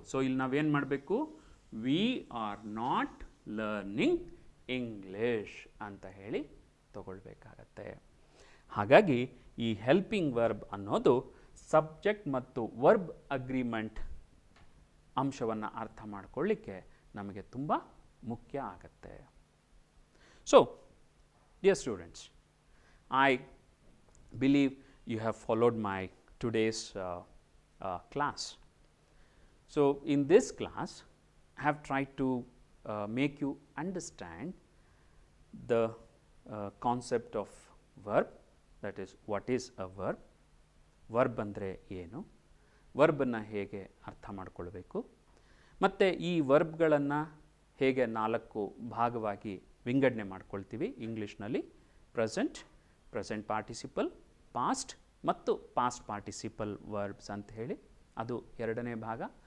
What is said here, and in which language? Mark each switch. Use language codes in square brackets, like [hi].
[kn] So ಇಲ್ಲಿ ನಾವೇನು ಮಾಡಬೇಕು? [en] we are not learning English [kn] ಅಂತ ಹೇಳಿ ತಗೊಳ್ಬೇಕಾಗತ್ತೆ. ಹಾಗಾಗಿ ಈ ಹೆಲ್ಪಿಂಗ್ ವರ್ಬ್ ಅನ್ನೋದು ಸಬ್ಜೆಕ್ಟ್ ಮತ್ತು ವರ್ಬ್ ಅಗ್ರಿಮೆಂಟ್ ಅಂಶವನ್ನು ಅರ್ಥ ಮಾಡಿಕೊಳ್ಳಿಕ್ಕೆ ನಮಗೆ ತುಂಬ ಮುಖ್ಯ ಆಗತ್ತೆ. [en] So dear students, I believe you have followed my today's class. So in this class, I have tried to make you understand the concept of verb, that is what is a verb, [kn] verb ಅಂದರೆ ಏನು, ವರ್ಬನ್ನು ಹೇಗೆ ಅರ್ಥ ಮಾಡಿಕೊಳ್ಬೇಕು, ಮತ್ತು ಈ ವರ್ಬ್ಗಳನ್ನು ಹೇಗೆ 4 ಭಾಗವಾಗಿ ವಿಂಗಡಣೆ ಮಾಡ್ಕೊಳ್ತೀವಿ ಇಂಗ್ಲೀಷ್ನಲ್ಲಿ: ಪ್ರೆಸೆಂಟ್ ಪಾರ್ಟಿಸಿಪಲ್, ಪಾಸ್ಟ್ ಮತ್ತು ಪಾಸ್ಟ್ ಪಾರ್ಟಿಸಿಪಲ್ ವರ್ಬ್ಸ್ ಅಂತ ಹೇಳಿ, ಅದು 2ನೇ ಭಾಗ.